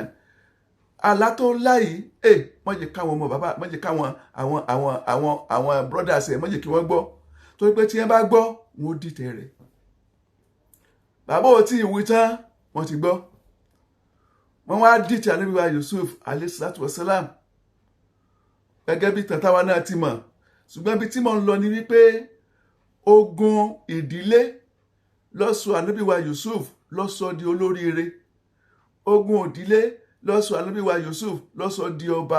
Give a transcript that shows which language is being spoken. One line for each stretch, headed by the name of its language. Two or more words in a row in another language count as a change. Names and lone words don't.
Yoruba: àlá tó láyìí, má jẹ́ káwọn ọmọ bàbá, má jẹ́ káwọn àwọn brothers ẹ̀, má jẹ́ kí wọ́n gbọ́, torí pé tí wọ́n bá gbọ́ wọn ó dìtẹ̀ rẹ̀. bàbá ò tí ì wí tán, wọ́n ti gbọ́. wọ́n wá dìtẹ̀ ànábì wa Yusuf
Arabic: عليه الصلاة والسلام,
Yoruba: gẹ́gẹ́ bí tàtàwa náà ti mọ̀. ṣùgbọ́n ibi tí mo ń lọ ni wípé ogun ìdílé ló sọ ànábì wa Yusuf ló sọ di olóríire. ogun ìdílé ló sọ ànábì wa Yusuf ló sọ di ọba.